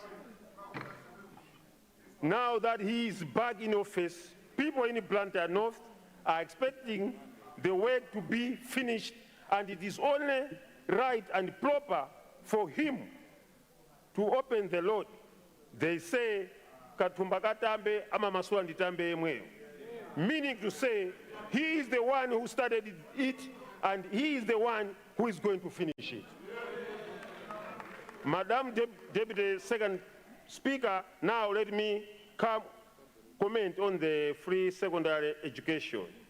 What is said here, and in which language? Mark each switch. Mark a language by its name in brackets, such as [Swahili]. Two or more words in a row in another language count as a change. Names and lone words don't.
[English] Now that he is back in office, people in Luntha North are expecting the work to be finished, and it is only right and proper for him to open the road. They say, [Tumbuka] Katumba katambe ama maswa nditambe emweyo. [English] Meaning to say, he is the one who started it, and he is the one who is going to finish it. Madam Deputy Second Speaker, now let me comment on the free secondary education.